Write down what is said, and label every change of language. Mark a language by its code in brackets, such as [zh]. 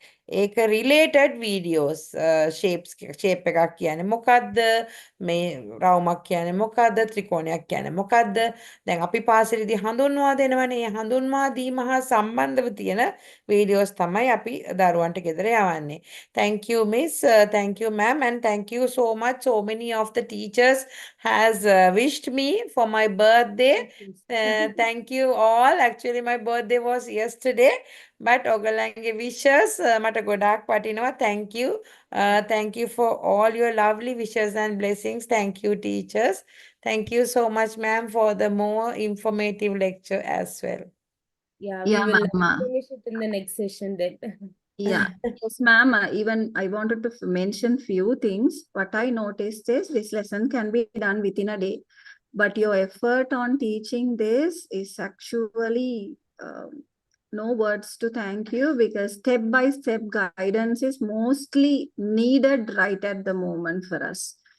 [si] ඒක related videos shape එකක් කියන්නේ මොකද්ද මේ රවුමක් කියන්නේ මොකද්ද ත්‍රිකෝණයක් කියන්නේ මොකද්ද දැන් අපි පාසලේදී හඳුන්වා දෙනවනේ ඒ හඳුන්වා දීම හා සම්බන්ධව තියෙන වීඩියෝස් තමයි අපි දරුවන්ට ගෙදර යවන්නේ. [en] Thank you miss, thank you ma'am, and thank you so much. So many of the teachers has wished me for my birthday. Thank you all. Actually my birthday was yesterday. [si] But ඔයගොල්ලන්ගේ wishes මට ගොඩාක් වටිනවා. [en] Thank you. Thank you for all your lovely wishes and blessings. Thank you, teachers. Thank you so much, ma'am, for the more informative lecture as well. Yeah, we Yeah, will ma'am. finish it in the next session then. Yeah, yes, ma'am. Even I wanted to mention few things. What I noticed is this lesson can be done within a day, but your effort on teaching this is actually no words to thank you, because step-by-step guidance is mostly needed right at the moment for us.